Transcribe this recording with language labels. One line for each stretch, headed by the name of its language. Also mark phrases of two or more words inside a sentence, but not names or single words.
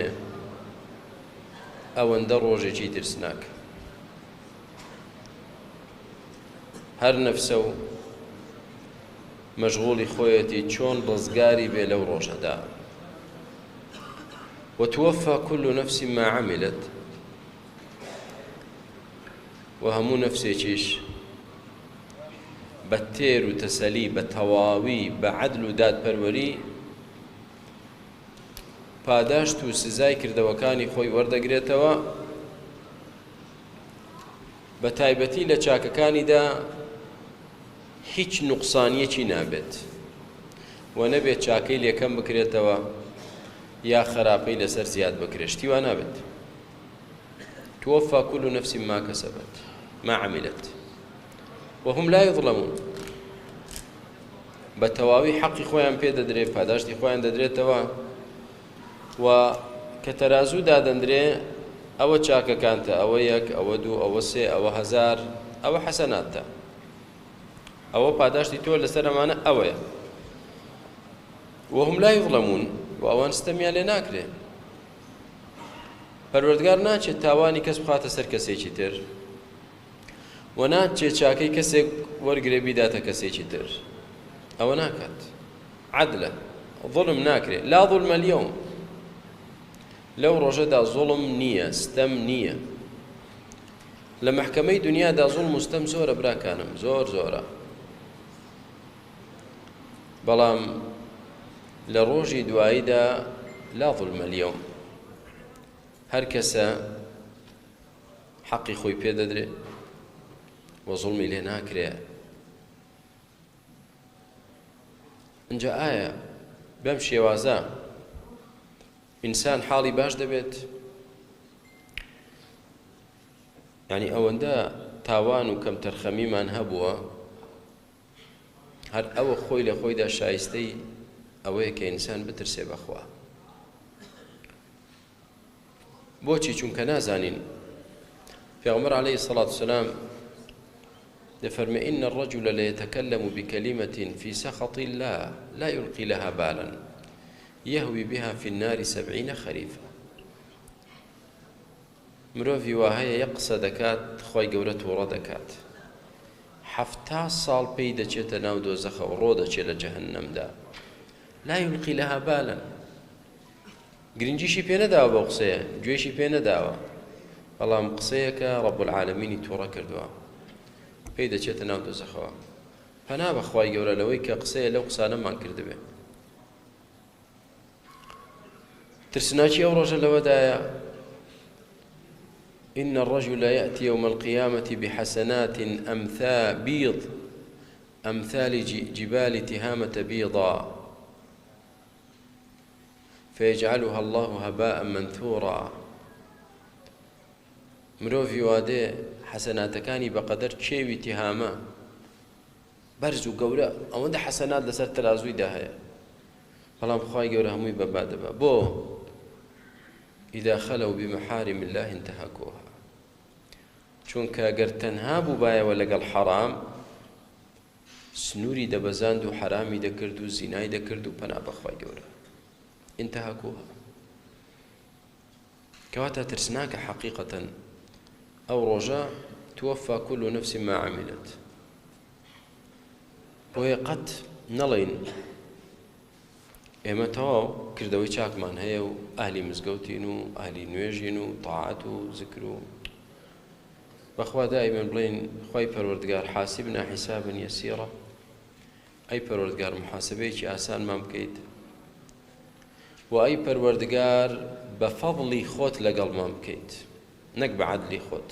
Central Kurdish: ئەوەندە ڕۆژێکی ترسناک. هەر نەفسە و مەشغوڵی خۆیەتی چۆن ڕزگاری بێ لەو ڕۆژەدا.
Arabic: وتوفى كل نفس ما عملت.
Central Kurdish: وهمو نفسێکیش بە تێر و تەسەلی، بە تەواوی، بە عەدل و دادپەروەری پاداشت و سزای کردەوەکانی خۆی وەردەگرێتەوە. بە تایبەتی لە چاکەکانیدا هیچ نوقسانیەکی نابێت و نەبێت چاکەی لێکەم بکرێتەوە یا خراپەی لەسەر زیاد بکرێت، شتی وا نابێت.
Arabic: توفى كل نفس ما كسبت ما عملت وهم لا يظلمون.
Central Kurdish: بەتەواوی حەقی خۆیان پێ دەدرێت، پاداشتی خۆیان دەدرێتەوە و کە تەرازوو دادەندرێ ئەوە چاکەکانتە، ئەوە یەک، ئەوە دوو، ئەوە سێ، ئەوە هەزار، ئەوە حەسەناتە، ئەوە پاداشتی تۆ لەسەر ئەمانە ئەوەیە.
Arabic: وهم لا يظلمون.
Central Kurdish: و ئەوان ستەمیان لێ ناکرێ. پەروەردگار ناچێت تاوانی کەس بخاتە سەر کەسێکی تر و ناچێت چاکەی کەسێک وەرگرێ بیداتە کەسێکی تر. ئەوە ناکات. عەدلە، ظڵم ناکرێ.
Arabic: لا ظلم اليوم.
Central Kurdish: لەو ڕۆژەدا زوڵم نییە، ستەم نییە. لە مەحکەمەی دنیادا زوڵم و ستەم زۆرە براکانم، زۆر زۆرە. بەڵام لە ڕۆژی دواییدا
Arabic: لا ظلم اليوم.
Central Kurdish: هەر کەسە حەقی خۆی پێ دەدرێ و زوڵمی لێ ناکرێ. ئەنجا ئایا بەم شێوازە ئینسان حاڵی باش دەبێت؟ یعنی ئەوەندە تاوان و کەم تەرخەمیمان هەبووە، هەر ئەوە خۆی لە خۆیدا شایستەی ئەوەیە کە ئینسان بترسێ بەخوا. بۆچی؟ چونکە نازانین پێغەمبەر
Arabic: عەلەیهی سەڵات وسەلام دفرمي إن الرجل ليتكلم بكلمة في سخط الله لا يلقي لها بالا يهوي بها في النار 70 خريفا.
Central Kurdish: مرۆڤی وهەیە یەک قسە دەکات خۆی گەورە تووڕە دەکات 70 ساڵ پێی دەچێتە ناو دۆزەخە و ڕۆ دەچێت لە جەهەنەمدا
Arabic: لا يلقي لها بالا
Central Kurdish: گرنگیشی پێ نەداوە بەو قسەیە گوێشی پێ نەداوە بەڵام قسەیەکە ڕەب العالەمینی تووڕە کردووە پێی دەچێتە ناو دۆزەخەوە. پەنا بە خوای گەورە لەوەی کە قسەیە لەو قسانەمان کردبێ. ترسناکی ئەو ڕۆژە لەوەدایە
Arabic: إن الرجل يأتي يوم القيامة بحسنات أمثال جبال تهامة بيضا فيجعلها الله هباء منثورا.
Central Kurdish: مرۆڤی وادێ حەسەناتەکانی بەقەدەر کێوی تیهامە بەرز و گەورە ئەوەندە حەسەنات لەسەر تەرازوویدا هەیە بەڵام خوای گەورە هەمووی بەرباد دەبا. بۆ
Arabic: إذا خلوا بمحارم الله انتهكوها
Central Kurdish: چونکە ئەگەر تەنها بوو بایەوە لەگەڵ حەرام سنووری دەبەزاند و حرامی دەکرد و زینای دەکرد و پەنا بەخوای گەورە انتهكوها. کەواتە ترسناکە حەقیقەتەن ئەو ڕۆژە
Arabic: توفى كل نفس ما عملت.
Central Kurdish: بۆیە قەت نەڵێن ئێمە تەواو کردەوەی چاکمان هەیە و ئاهلی مزگەوتین و ئاهلی نوێژین و تاعات و ذکر و بەخوا دائیمەن بڵێن خوای پەروەردگار
Arabic: حاسبنا حسابا يسيرا
Central Kurdish: ئەی پەروەردگار محاسبەیەکی ئاسانمان بکەیت و ئەی پەروەردگار بە فەضڵی خۆت لەگەڵمان بکەیت نەک بە عەدلی خۆت.